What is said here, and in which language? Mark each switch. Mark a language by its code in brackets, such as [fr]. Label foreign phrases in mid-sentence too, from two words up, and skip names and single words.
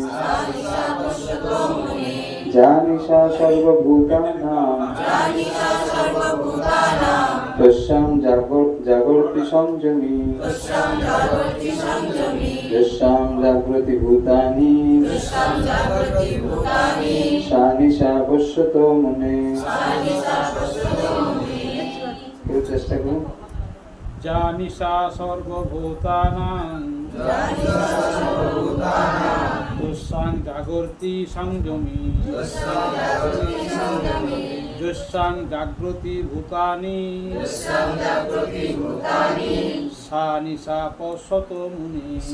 [sa] যা নিশা সর্বভূতানাং তস্যাং জাগর্তি সংযমী যস্যাং জাগ্রতি ভূতানি সা নিশা পশ্যতো মুনে। [bn] চেষ্টা করুন। [sa] যা নিশা সর্বভূতানাং তস্যাং জাগর্তি সংযমী যস্যাং জাগ্রতি ভূতানি সা নিশা পশ্যতো মুনে।